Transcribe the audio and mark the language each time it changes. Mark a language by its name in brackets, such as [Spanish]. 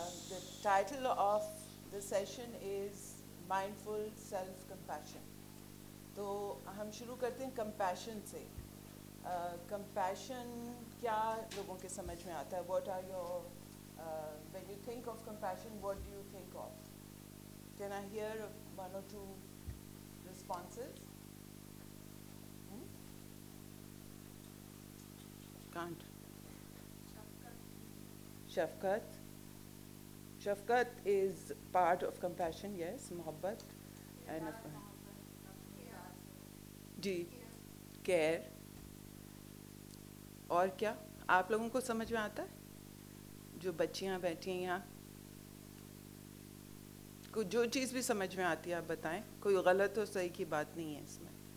[English] The title of the session is Mindful Self-Compassion. [Urdu] تو ہم شروع کرتے ہیں compassion سے. [English] Compassion [Urdu] کیا لوگوں کے سمجھ میں آتا ہے؟ [English] What are your when you think of compassion, what do you think of? Can I hear 1 or 2 responses? Can't. Shafqat. Shafqat is part of compassion, yes. Mohabbat and جی care. [Urdu] اور کیا آپ لوگوں کو سمجھ میں آتا ہے؟ جو بچیاں بیٹھی ہیں یہاں, کوئی جو چیز بھی سمجھ میں آتی ہے آپ بتائیں. کوئی غلط اور صحیح کی بات نہیں ہے اس میں.